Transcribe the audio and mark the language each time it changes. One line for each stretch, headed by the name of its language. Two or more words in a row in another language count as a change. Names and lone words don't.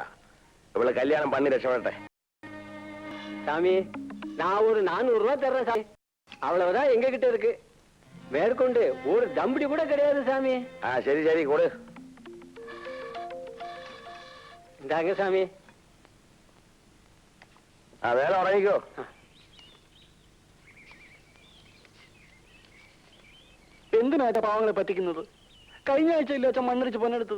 Tamil: இவ்வளவு கல்யாணம் பண்ணி ரட்சப்பட்டேன் சாமி. நான் ஒரு 400 ரூபாய் தர்றேன் சாமி. அவ்வளவுதான் எங்க கிட்ட இருக்கு. மேற்கொண்டு ஒரு தம்படி கூட கிடையாது சாமி. சரி சரி கொடு. இந்தாங்க சாமி.
Malayalam: വേല ഉറങ്ങിക്കോ. എന്തിനാ പാവങ്ങളെ പറ്റിക്കുന്നത്? കഴിഞ്ഞ ആഴ്ച ഇല്ല അച്ഛൻ മണ്ണടിച്ച് പൊന്നെടുത്തത്.